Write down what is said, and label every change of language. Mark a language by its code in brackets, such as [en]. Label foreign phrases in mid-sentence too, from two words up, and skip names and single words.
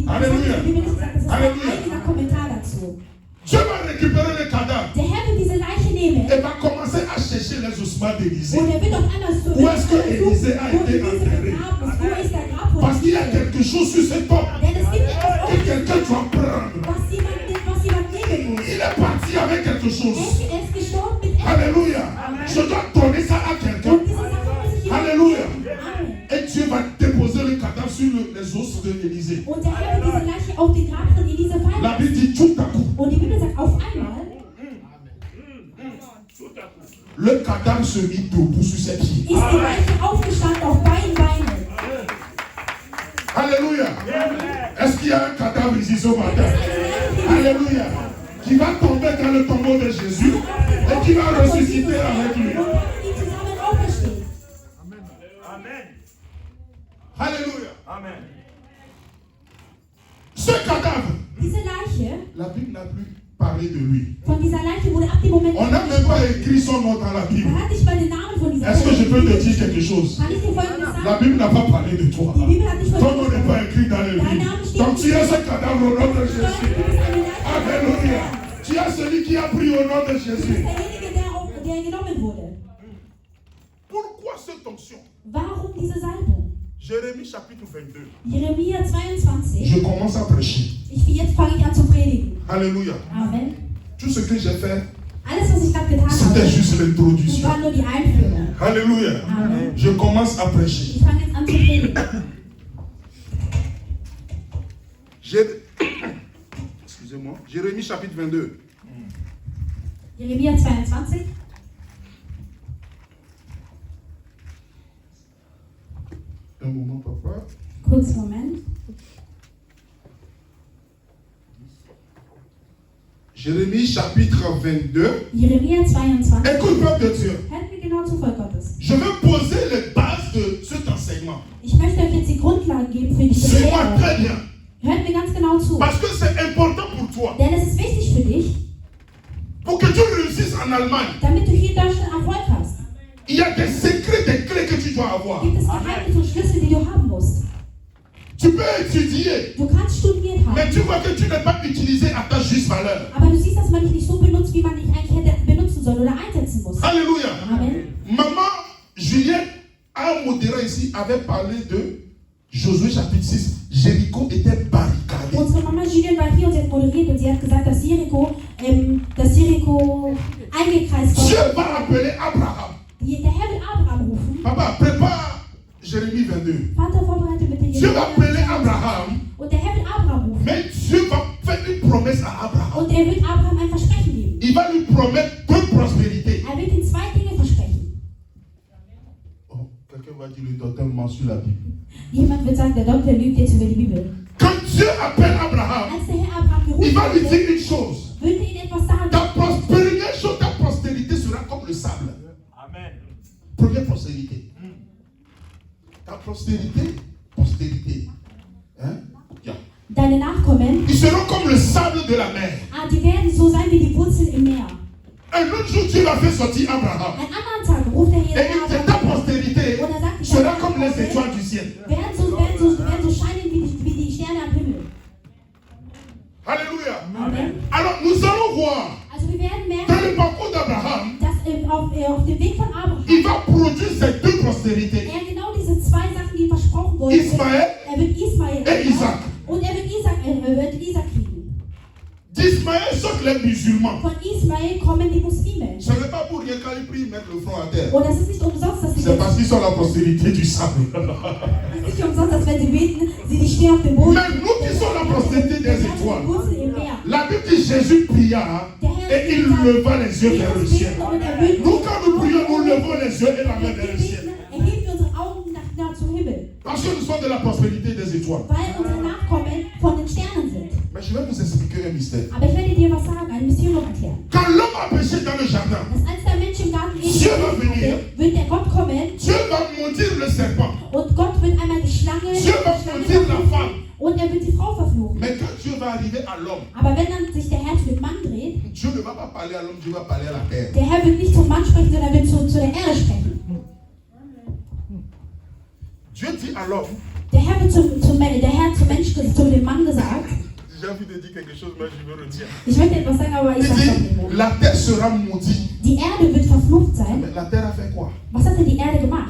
[de] Halleluja. Bibel nicht gesagt, das ist ein Halleluja. eigener Kommentar dazu. [fr] Dieu va récupérer le cadavre [de] Der Herr wird diese Leiche nehmen [fr] et va commencer à chercher les ossements d'Élisée. [de] und er wird auf einmal so [fr] Où est-ce que Élisée a [de] wo [fr] été Elise enterré? [de] begraben ist. Wo ist der Grab von [fr] Parce qu'il y a [de] Elise? [fr] quelque chose sur cet homme [de] Denn es gibt etwas [fr] que [de] auf [fr] quelqu'un doit prendre. [de] was jemand nehmen muss. [fr] Il est parti avec quelque chose. [de] Er ist gestorben mit etwas. [fr] Alléluia. Je dois donner ça à quelqu'un. [de] Und diese Sache muss ich jemand [fr] Alléluia. Amen. Et Dieu va déposer le cadavre sur les os d'Élisée. [de] Und der Herr wird diese Leiche auf den Grab von Elise [fr] La [de] fallen. [fr] Bible dit tout à coup, [de] Und die Bibel sagt auf einmal, [fr] le cadavre se mit debout sur ses pieds. [de] ist die Leiche aufgestanden auf beiden Beinen. [fr] Alléluia. Est-ce qu'il y a un cadavre ici ce matin? Alléluia. Qui va tomber dans le tombeau de Jésus et qui va ressusciter avec lui. [de] Und dann die zusammen auferstehen. [fr] Alléluia. Amen. Ce cadavre, [de] Diese Leiche, [fr] la Bible n'a plus parlé de lui. [de] von dieser Leiche wurde ab dem Moment [fr] On n'a même pas écrit son nom dans la Bible. [de] Man hat nicht mal den Namen von dieser [fr] Est-ce que je peux te [de] Leiche. [fr] dire quelque chose? [de] Kann ich dir Folgendes [fr] La [de] sagen? [fr] Bible n'a pas parlé de toi. [de] Die Bibel hat nicht [fr] Ton nom [de] Folgendes [fr] n'est pas [de] gesagt. [fr] écrit dans le livre. Donc tu es ce cadavre au nom de Jésus. [de] Du bist eine Leiche. [fr] Alléluia. Tu es celui qui a pris au nom de [de] Du [fr] Jésus. [de] bist derjenige, der genommen wurde. [fr] Pourquoi cette onction? [de] Warum diese Salbung? [fr] Jérémie chapitre 22. [de] Jeremia 22. [fr] Je commence à prêcher. [de] Jetzt fange ich an zu predigen. [fr] Alléluia. Amen. Tout ce que j'ai fait, [de] Alles, was ich gerade getan [fr] c'était [de] habe, [fr] juste l'introduction. [de] war nur die Einführung. [fr] Alléluia. Amen. Je commence à prêcher. [de] Ich fange jetzt an zu predigen. [fr] Excusez-moi. Jérémie chapitre 22. [de] Jeremia 22. [fr] Un moment, papa. [de] Kurz Moment. [fr] Jérémie chapitre 22. [de] Jeremia 22. [fr] Écoute, peuple de Dieu. [de] Hört mir genau zu, Volk Gottes. [fr] Je vais poser les bases de cet enseignement. [de] Ich möchte euch jetzt die Grundlagen geben für diese [fr] Suis-moi [de] Lehre. [fr] très bien. [de] Hört mir ganz genau zu. [fr] Parce que c'est important pour toi. [de] Denn es ist wichtig für dich, [fr] Pour que tu réussisses en Allemagne, [de] damit du hier in Deutschland Erfolg hast. [fr] il y a des secrets, des clés que tu dois avoir. [de] Gibt es Geheimnisse und Schlüssel, die du haben musst. [fr] Tu peux étudier, [de] Du kannst studiert [fr] mais [de] haben, [fr] tu vois que tu n'es pas utilisé à ta juste valeur. [de] aber du siehst, dass man dich nicht so benutzt, wie man dich eigentlich hätte benutzen sollen oder einsetzen muss. [fr] Alléluia. Amen. Maman Juliette, un modéré ici, avait parlé de Josué chapitre 6, Jéricho était barricadé. [de] Unsere Mama Julian war hier und sie hat moderiert und sie hat gesagt, dass Jericho eingekreist [fr] Dieu [de] war. [fr] va appeler Abraham. [de] Der Herr will Abraham rufen. [fr] Papa, prépare Jérémie 22. [de] Vater, vorbereite bitte [fr] Dieu va appeler Abraham, [de] Und der Herr will Abraham rufen. [fr] mais Dieu va faire une promesse à Abraham. [de] Und er wird Abraham ein Versprechen geben. [fr] Il va lui promettre deux prospérités. [de] Er wird ihm zwei Dinge versprechen. [fr] Oh, quelqu'un va dire, le docteur ment sur la Bible. [de] Jemand wird sagen, der Doktor lügt jetzt über die Bibel. [fr] Quand Dieu appelle Abraham, [de] Als der Herr Abraham [fr] il [de] gerufen [fr] va lui [de] hatte, [fr] dire une chose. [de] würde ihn etwas sagen. [fr] Ta prospérité sera comme le sable. Amen. Première prospérité. Ta postérité. Hein? Yeah. [de] Deine Nachkommen, [fr] Ils seront comme le sable de la mer. [de] die werden so sein wie die Wurzeln im Meer. [fr] Un autre jour, Dieu va faire sortir Abraham. [de] An anderen Tagen ruft der Herr [fr] Et il dit, ta postérité [de] und er sagt, [fr] sera comme les étoiles du ciel. [de] werden so scheinen wie die Sterne am Himmel. [fr] Alléluia. Amen. Alors nous allons voir [de] Also wir werden [fr] dans [de] merken, [fr] le parcours d'Abraham, [de] dass auf dem Weg von Abraham [fr] il va produire ces deux postérités. [de] er genau diese zwei Sachen, die ihm versprochen wurden, [fr] Ismaël [de] er wird Ismael [fr] et Isaac. [de] und er wird Isaac kriegen. [fr] D'Ismaël sortent les musulmans. [de] Von Ismael kommen die Muslime. [fr] Ce n'est pas pour rien quand ils prient, mettre le front à terre. [de] Und das ist nicht umsonst, dass sie [fr] C'est parce qu'ils sont la postérité du sable. [de] das ist nicht umsonst, dass wenn sie beten, sie nicht stehen auf dem Boden. [fr] Mais nous qui sommes la postérité des étoiles, [de] Wurzeln im Meer. [fr] la Bible dit Jésus pria et il leva les yeux vers le ciel. Nous quand nous prions, nous levons les yeux et la main vers le ciel. [de] Erheben wir unsere Augen nach zum Himmel, [fr] Parce que nous sommes de la prospérité des étoiles. [de] weil unsere Nachkommen von den Sternen sind. [fr] Mais je vais vous expliquer un mystère. [de] Aber ich werde dir was sagen, ein Mysterium erklären. [fr] Quand l'homme a péché dans le jardin, [de] Dass als der Mensch im Garten [fr] Dieu va venir. [de] wird der Gott kommen [fr] Dieu va maudire le serpent. [de] und Gott wird einmal die Schlange [fr] Dieu va maudire la femme. [de] und er wird die Frau verfluchen. [fr] Mais quand Dieu va arriver à l'homme, [de] Aber wenn dann sich der Herr zu dem Mann dreht, [fr] Dieu ne va pas parler à l'homme, Dieu va parler à la terre. [de] der Herr wird nicht zum Mann sprechen, sondern er wird zu der Erde sprechen. [fr] Dieu dit à l'homme, [de] Der Herr zum Mensch, zu dem Mann gesagt, [fr] j'ai envie de dire quelque chose, mais je veux redire. [de] ich möchte etwas sagen, aber ich [fr] Il [de] sage es nicht [fr] dit, [de] mehr. [fr] la terre sera maudite. [de] Die Erde wird verflucht sein. [fr] Mais la terre a fait quoi? [de] Was hat denn die Erde gemacht?